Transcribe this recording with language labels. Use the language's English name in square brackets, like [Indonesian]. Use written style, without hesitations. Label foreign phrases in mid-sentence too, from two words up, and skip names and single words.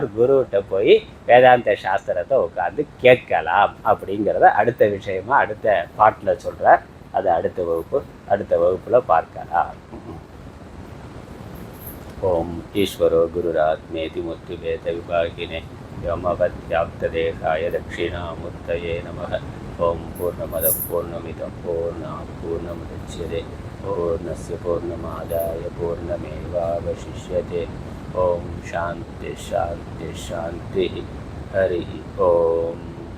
[Tamil] குருகிட்ட போய் வேதாந்த சாஸ்திரத்தை உட்காந்து கேட்கலாம் அப்படிங்கிறத அடுத்த விஷயமா அடுத்த பாட்டில் சொல்கிறார். அது அடுத்த வகுப்பில் பார்க்கலாம். [Sanskrit] ॐ ईश्वरो गुरुरात्मेति मूर्तिभेद विभागिने व्योमवद्व्याप्तदेहाय दक्षिणामूर्तये नमः. ॐ पूर्णमद पूर्णमिदं पूर्णात् पूर्णमुदच्यते पूर्णस्य पूर्णमादाय पूर्णमेवावशिष्यते. ॐ शान्ति शान्ति शान्ति. हरि ॐ.